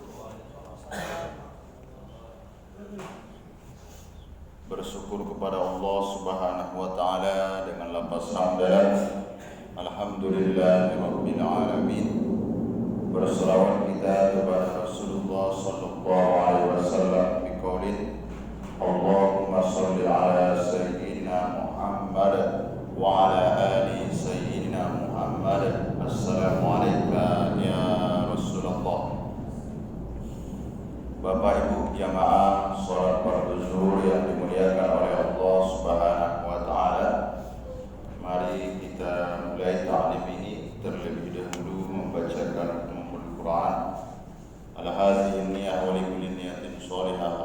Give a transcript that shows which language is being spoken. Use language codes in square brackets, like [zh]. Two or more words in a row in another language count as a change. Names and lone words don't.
[id] Bersyukur kepada Allah [ar] سبحانه وتعالى [id] dengan lafaz hamdalah. [ar] الحمد لله رب العالمين. [id] Berselawat kita kepada Rasulullah [ar] صلى الله عليه وسلم بقول اللهم صل على سيدنا محمد وعلى آل سيدنا محمد. السلام عليكم يا رسول الله. [id] Bapak Ibu jamaah salat fardu zuhur yang dimuliakan oleh Allah [ar] سبحانه وتعالى. [id] Mari kita mulai ta'lim ini terlebih dahulu membacakan Ummul Quran. [ar] الهذه نية ولكل نية صالحة.